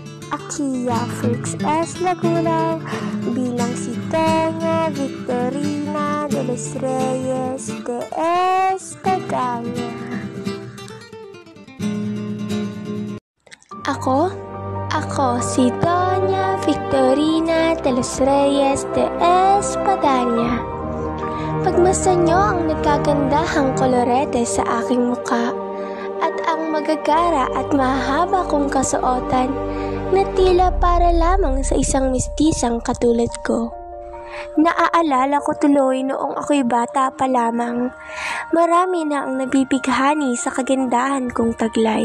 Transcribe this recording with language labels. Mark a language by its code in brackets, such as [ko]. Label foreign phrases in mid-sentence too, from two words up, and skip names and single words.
[tl] Akia Frix S. Laguna bilang si Tanya Victorina de los Reyes de Espadaña. Ako si Tanya Victorina de los Reyes de Espadaña. Pagmasdan niyo ang nagkagandahang kolorete sa aking muka at ang magagara at mahaba kong kasuotan na tila para lamang sa isang mistisang katulad ko. Naaalala ko tuloy noong ako'y bata pa lamang, marami na ang nabibighani sa kagandahan kong taglay.